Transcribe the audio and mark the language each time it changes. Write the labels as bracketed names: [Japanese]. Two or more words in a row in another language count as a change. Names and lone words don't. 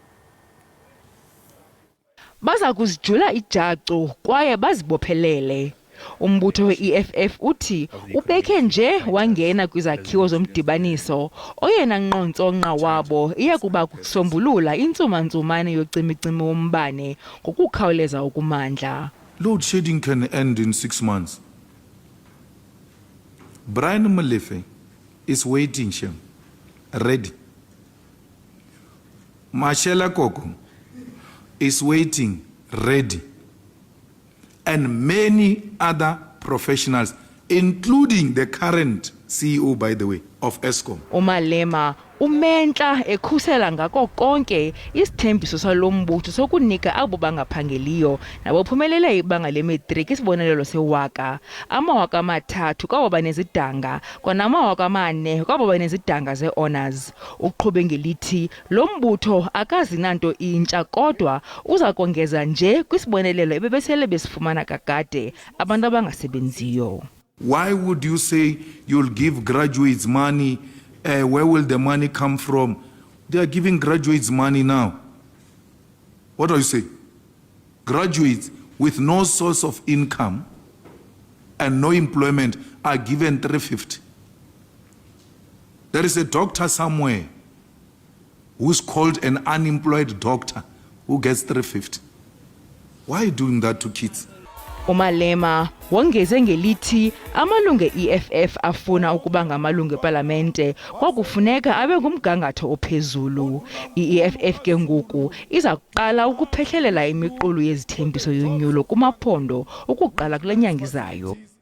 [Xhosa] Baza kuzijula ijacu kwaye bazibophelele. Umbutho we-EFF uthi ubekhe nje wangena kwizakhiwo zomdibaniso oyena nqontsonqa wabo iya kuba kusombulula intsumantsumane yocimicimi wombane ngokukhawuleza ukumandla. [English] Load shedding can end in 6 months. Brian Molefe is waiting, Shem, ready. Mashela Koko is waiting, ready. And many other professionals, including the current CEO, by the way, of Eskom. [Xhosa] Umalema umentla ekhusela ngako konke isithembiso salombutho sokunika abo bangaphangeliyo nabophumelele ibanga le-matric isibonelelo sewaka, amawaka amathathu kwabo banezidanga kwanamawaka amane kwabo banezidanga ze-honors. Uqhube ngelithi lo mbutho akazinanto intsha kodwa uza kongeza nje kwisibonelelo ebebesele besifumana kakade abantu abangasebenziyo. [English] Why would you say you'll give graduates money? Where will the money come from? They are giving graduates money now. What do you say? Graduates with no source of income and no employment are given 350. There is a doctor somewhere who's called an unemployed doctor who gets 350. Why are you doing that to kids? [Xhosa] Umalema wongeze ngelithi amalungu e-EFF afuna ukuba ngamalungu eParlamente kwakufuneka abe ngumgangatho ophezulu. I-EFF ke ngoku iza kuqala ukuphehlelela imiqulu yezithembiso yonyulo kumaphondo ukuqala kule nyanga izayo.